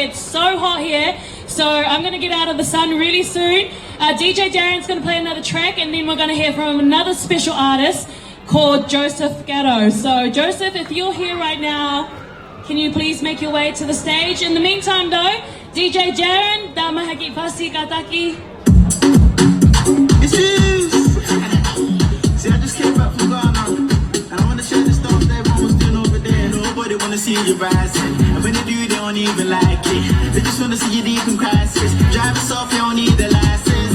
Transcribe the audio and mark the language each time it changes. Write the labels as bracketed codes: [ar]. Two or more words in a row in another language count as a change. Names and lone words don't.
[en] It's so hot here, so I'm going to get out of the sun really soon. DJ Darren's going to play another track, and then we're going to hear from another special artist called Joseph Gatto. So, Joseph, if you're here right now, can you please make your way to the stage? In the meantime, though, DJ Darren, damahaki pasi kataki. It's you. See, I just came back from Ghana, and I want to share the stuff that everyone was doing over there. Nobody want to see you rising, and when they do, they don't even like it. They just want to see you deep in crisis. Drive us off, you don't need the license.